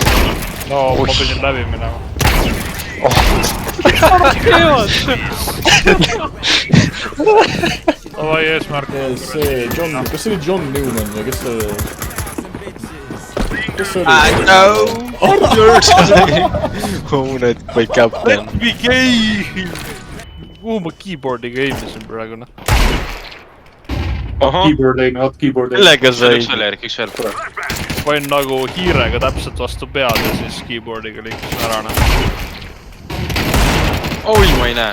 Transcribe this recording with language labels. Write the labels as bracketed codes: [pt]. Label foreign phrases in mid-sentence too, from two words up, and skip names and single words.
[et] No, ma pidin läbi minema. Davai, eesmärk. See John, kas see oli John Newman või kes see... Kes see oli? [en] I know you're saying oh, need my captain. Let me game! [et] Kuhu ma keyboardiga aimisin praegu, noh? Millega sai? Üks veel. Panin nagu hiirega täpselt vastu pead ja siis keyboardiga liikusin ära, noh. Oi, ma ei näe.